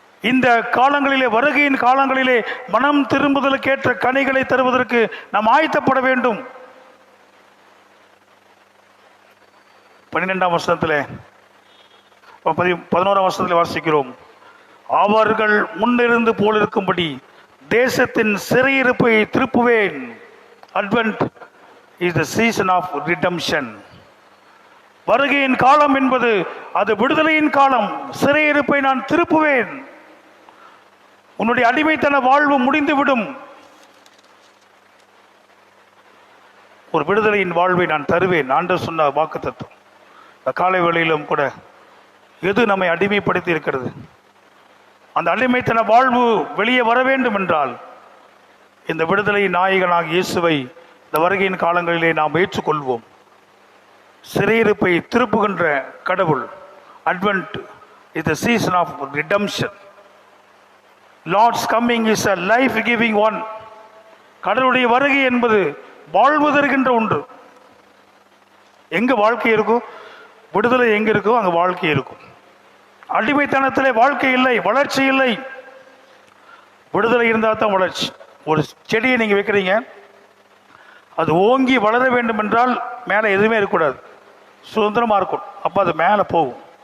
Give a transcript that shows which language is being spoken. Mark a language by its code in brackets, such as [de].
[ta] இந்த காலங்களிலே, வருகையின் காலங்களிலே மனம் திரும்புதலுக்கேற்ற கனிகளை தருவதற்கு நாம் ஆயத்தப்பட வேண்டும். 12ஆம் வசனத்திலே 11ஆம் வசனத்திலே வாசிக்கிறோம். அவர்கள் முன்னிருந்து போலிருக்கும்படி தேசத்தின் சிறையிருப்பை திருப்புவேன். [en] Advent is the season of redemption. [ta] வருகையின் காலம் என்பது அது விடுதலையின் காலம். சிறையிருப்பை நான் திருப்புவேன். உன்னுடைய அடிமைத்தன வாழ்வு முடிந்துவிடும். ஒரு விடுதலையின் வாழ்வை நான் தருவேன். ஆண்டவர் சொன்ன வாக்குத்தத்தம். காலை வேளையிலும் கூட எது நம்மை அடிமைப்படுத்தி இருக்கிறது, அந்த அடிமைத்தன வாழ்வு வெளியே வர வேண்டும் என்றால் இந்த விடுதலை நாயகனாக இயேசுவை இந்த வருகையின் காலங்களிலே நாம் ஏற்றுக்கொள்வோம். சிறையிருப்பை திருப்புகின்ற கடவுள். [en] Advent is the season of redemption. Lord's coming is a life giving one. [ta] கடவுளுடைய வருகை என்பது வாழ்வு தருகின்ற ஒன்று. எங்க வாழ்க்கை இருக்கும், விடுதலை எங்க இருக்கோ அங்க வாழ்க்கை இருக்கும். அடிமைத்தனத்திலே வாழ்க்கை இல்லை, வளர்ச்சி இல்லை. விடுதலை இருந்தால் தான் வளர்ச்சி. ஒரு செடியை நீங்க வைக்கிறீங்க, அது ஓங்கி வளர வேண்டும் என்றால் மேலே எதுவுமே இருக்கக்கூடாது, சுதந்திரமாக இருக்கும். அப்போ அது மேலே போகும்.